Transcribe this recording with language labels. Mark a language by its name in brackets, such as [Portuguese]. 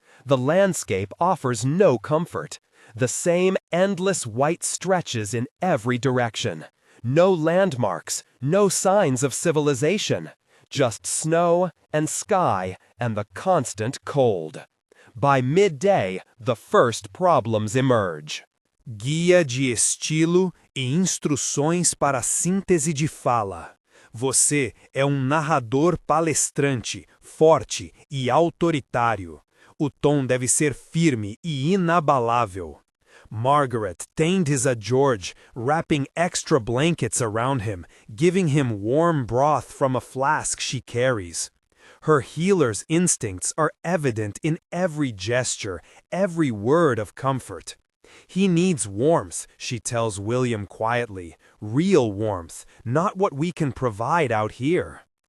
[English] The landscape offers no comfort. The same endless white stretches in every direction. No landmarks, no signs of civilization. Just snow and sky and the constant cold. By midday, the first problems emerge. [Portuguese] Guia de estilo e instruções para síntese de fala. Você é narrador palestrante, forte e autoritário. O tom deve ser firme e inabalável. [English] Margaret tended a George, wrapping extra blankets around him, giving him warm broth from a flask she carries. Her healer's instincts are evident in every gesture, every word of comfort. He needs warmth, she tells William quietly, real warmth, not what we can provide out here.